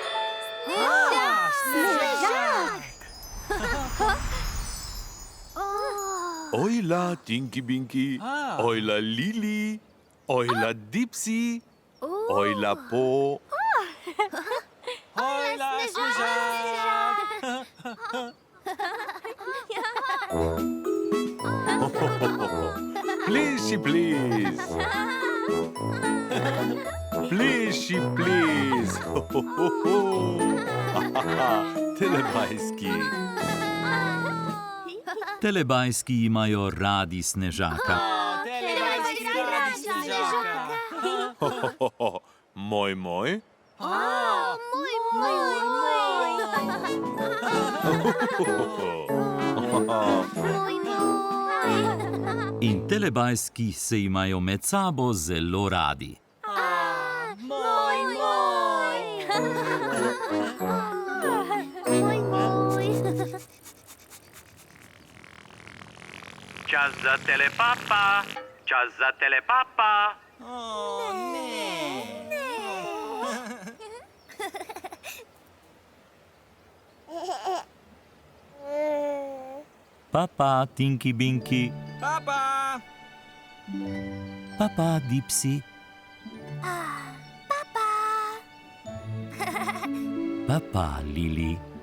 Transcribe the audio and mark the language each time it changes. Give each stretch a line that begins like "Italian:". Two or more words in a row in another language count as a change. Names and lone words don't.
Slovenian: Ojla, Tinky Binky, ojla Lili, ojla Dipsy, ojla Po. Ojla Snežak. Plishy, please. Plishy, please. Telebajski. Telebajski imajo radi Snežaka. Telebajski radi Snežaka. Moj, moj. In telebajski se imajo med sabo zelo radi. Čas za telepapa. Čas za telepapa. Papa, Tinky Binky. Papa. Papa, Dipsy. Papa, Lili.